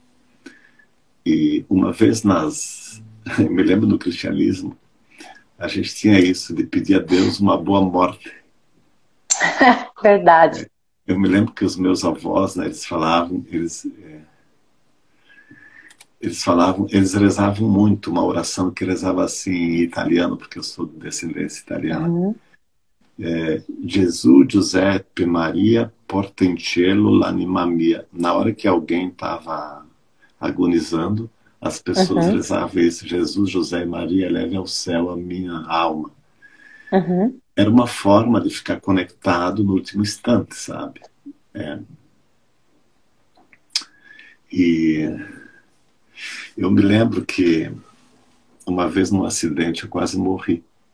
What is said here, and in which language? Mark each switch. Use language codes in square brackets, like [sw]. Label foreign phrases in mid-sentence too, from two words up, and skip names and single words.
[pt] E uma vez eu me lembro no cristianismo, a gente tinha isso de pedir a Deus uma boa morte. Verdade. eu me lembro que os meus avós, né, eles rezavam muito uma oração que rezava assim em italiano, porque eu sou de descendência italiana. Uhum. [it] Gesù, Giuseppe, Maria, porta in cielo l'anima mia. [pt] Na hora que alguém estava agonizando, as pessoas Uhum. rezavam isso: Jesus, José e Maria, leve ao céu a minha alma. Uhum. Era uma forma de ficar conectado no último instante, sabe? É. E eu me lembro que uma vez num acidente eu quase morri.